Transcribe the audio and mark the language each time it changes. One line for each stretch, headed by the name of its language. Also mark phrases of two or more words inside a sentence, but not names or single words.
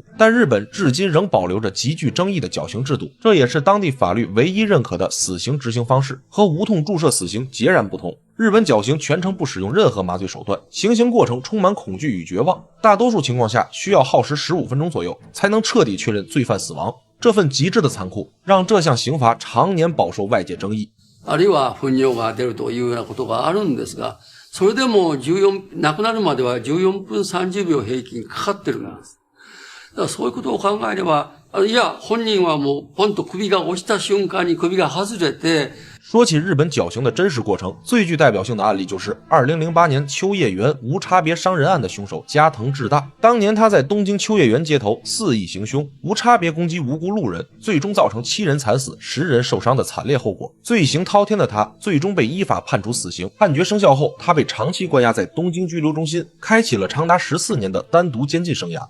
Chinese: 但日本至今仍保留着极具争议的绞刑制度，这也是当地法律唯一认可的死刑执行方式，和无痛注射死刑截然不同。日本绞刑全程不使用任何麻醉手段，行刑过程充满恐惧与绝望，大多数情况下需要耗时15分钟左右，才能彻底确认罪犯死亡。这份极致的残酷，让这项刑罚常年饱受外界争议。
Japanese: あるいは糞尿が出るというようなことがあるんですが、それでも亡くなるまでは14分30秒平均かかってるんです。だからそういうことを考えれば、いや、本人はもうポンと首が落ちた瞬間に首が外れて、
Chinese: 说起日本绞刑的真实过程，最具代表性的案例就是2008年秋叶原无差别伤人案的凶手加藤智大。当年他在东京秋叶原街头肆意行凶，无差别攻击无辜路人，最终造成7人惨死、10人受伤的惨烈后果。罪行滔天的他，最终被依法判处死刑。判决生效后，他被长期关押在东京拘留中心，开启了长达14年的单独监禁生涯。